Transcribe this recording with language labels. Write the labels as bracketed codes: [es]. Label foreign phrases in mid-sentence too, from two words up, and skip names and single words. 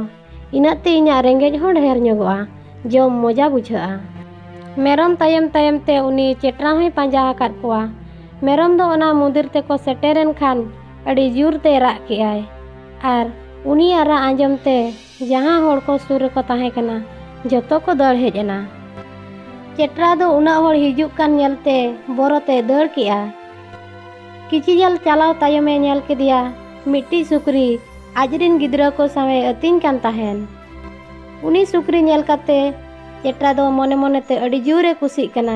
[sat] Inate iñak rengej hon dher nyogo'a, jom moja bujha'a." Merom tayem te uni Chetra hui panja akat kowa. Merom do ona mundir teko seteren khan adi jur te rak ke'ay. Ar uni ara anjom te jahan hor ko sur reko tahe kana joto ko dar hej ena. Chetra do unak hor hijuk kan nyelte borote dar ke'a. Kichi jal chalaw tayome nyel kedia mitti sukri ajrin gidra ko sawe ating kan tahen. Uni sukri nyel kate Chetra do mone mone te adi jure kusik kana.